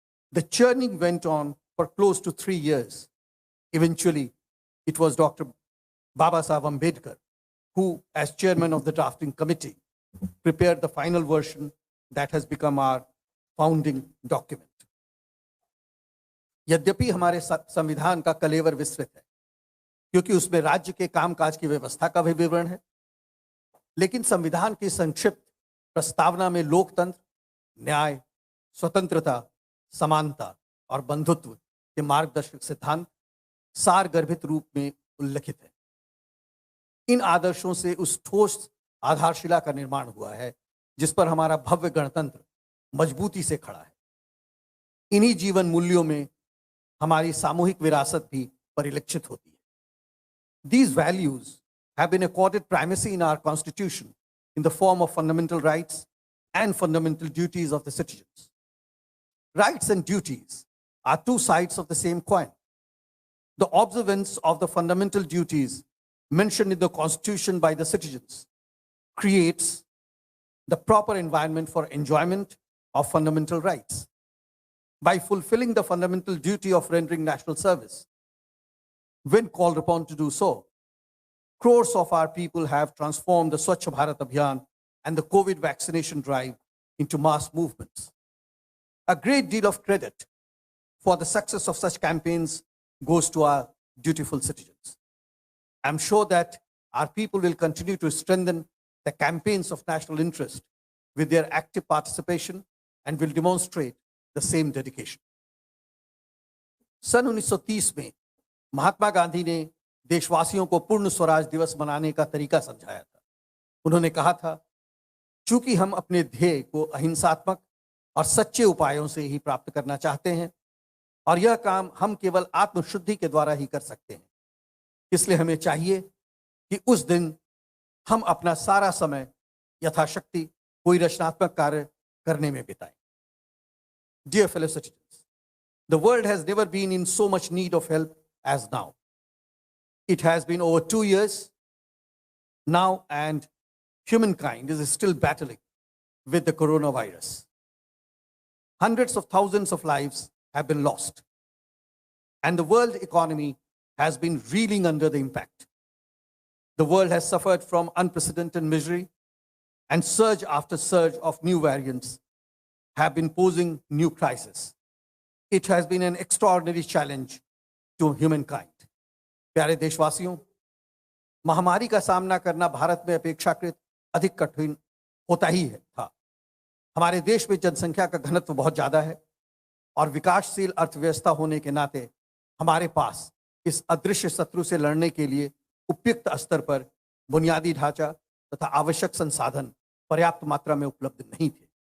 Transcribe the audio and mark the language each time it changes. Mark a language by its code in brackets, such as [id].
[en] The churning went on for close to 3 years. Eventually, it was Dr. Baba Saheb Ambedkar who, as chairman of the drafting committee, prepared the final version that has become our founding document. [hi] यद्यपि हमारे संविधान का कलेवर विस्तृत है, क्योंकि उसमें राज्य के कामकाज की व्यवस्था का भी विवरण है, लेकिन संविधान की संक्षिप्त प्रस्तावना में लोकतंत्र, न्याय, स्वतंत्रता, समानता और बंधुत्व के मार्गदर्शक सिद्धांत सारगर्भित रूप में उल्लिखित है। इन आदर्शों से उस ठोस आधारशिला का निर्माण हुआ है जिस पर हमारा भव्य गणतंत्र मजबूती से खड़ा है। इन्हीं जीवन मूल्यों में हमारी सामूहिक विरासत भी परिलक्षित होती है। [en] These values have been accorded primacy in our constitution in the form of fundamental rights and fundamental duties of the citizens. Rights and duties are two sides of the same coin. The observance of the fundamental duties mentioned in the Constitution by the citizens creates the proper environment for enjoyment of fundamental rights. By fulfilling the fundamental duty of rendering national service, when called upon to do so, crores of our people have transformed the Swachh Bharat Abhiyan and the COVID vaccination drive into mass movements. A great deal of credit for the success of such campaigns goes to our dutiful citizens. I'm sure that our people will continue to strengthen the campaigns of national interest with their active participation and will demonstrate the same dedication. [hi] सन 1930 में महात्मा गांधी ने देशवासियों को पूर्ण स्वराज दिवस मनाने का तरीका समझाया था। उन्होंने कहा था, चूंकि हम अपने ध्येय को अहिंसात्मक और सच्चे उपायों से ही प्राप्त करना चाहते हैं और यह काम हम केवल आत्मशुद्धि के द्वारा ही कर सकते हैं, इसलिए हमें चाहिए कि उस दिन हम अपना सारा समय यथाशक्ति कोई रचनात्मक कार्य करने में बिताएं। [en] Dear fellow citizens, the world has never been in so much need of help as now. It has been over 2 years now, and humankind is still battling with the coronavirus. Hundreds of thousands of lives have been lost, and the world economy has been reeling under the impact. The world has suffered from unprecedented misery, and surge after surge of new variants have been posing new crises. It has been an extraordinary challenge to humankind. [hi] प्यारे देशवासियों, महामारी का सामना करना भारत में अपेक्षाकृत अधिक कठिन होता ही था। हमारे देश में जनसंख्या का घनत्व बहुत ज्यादा है और विकासशील अर्थव्यवस्था होने के नाते हमारे पास इस अदृश्य शत्रु से लड़ने के लिए उपयुक्त स्तर पर बुनियादी ढांचा तथा आवश्यक संसाधन पर्याप्त मात्रा में उपलब्ध नहीं थे।